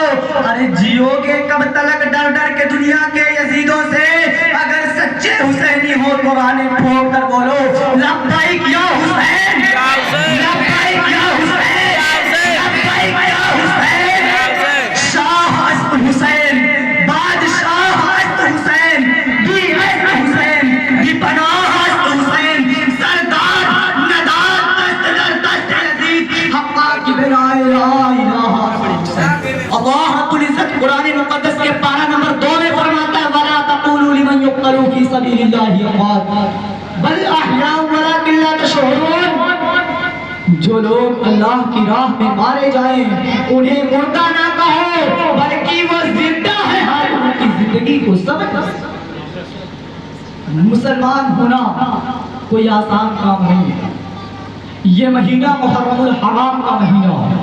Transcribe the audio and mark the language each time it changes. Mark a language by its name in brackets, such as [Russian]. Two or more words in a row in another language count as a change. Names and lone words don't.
[Urdu] ارے جیو گے کب تلک ڈر ڈر کے دنیا کے یزیدوں سے، اگر سچے حسینی ہو تو آنے پھونک کر بولو [Arabic] لبیک یا حسین، لبیک یا حسین، لبیک یا حسین. [Persian] شاہ است حسین، بادشاہ است حسین، بی عز حسین، بی پناہ است حسین، سردار ندار دست در دست یزید، حقا کی بنا لا الہ اللہ [Urdu] رب العزت قرآن مقدس کے پارہ نمبر 2 میں فرماتا ہے [Arabic] وَلَا تَقُولُوا لِمَنْ يُقْتَلُ فِي سَبِيلِ اللَّهِ أَمْوَاتٌ بَلْ أَحْيَاءٌ وَلَكِنْ لَا تَشْعُرُونَ. [Urdu] جو لوگ اللہ کی راہ میں مارے جائیں انہیں مردہ نہ کہو بلکہ وہ زندہ ہے، ہر ان کی زندگی کو سمجھ. مسلمان ہونا کوئی آسان کام نہیں ہے. یہ مہینہ محرم الحرام کا مہینہ ہے.